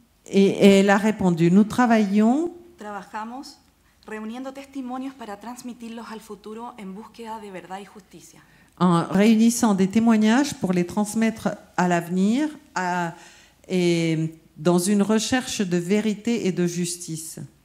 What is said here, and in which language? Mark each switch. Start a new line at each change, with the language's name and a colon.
French: Et elle a répondu, nous travaillons
Spanish: trabajamos reuniendo testimonios para transmitirlos al futuro en búsqueda de verdad y justicia.
French: en réunissant des témoignages pour les transmettre à l'avenir et dans une recherche de vérité et de justice.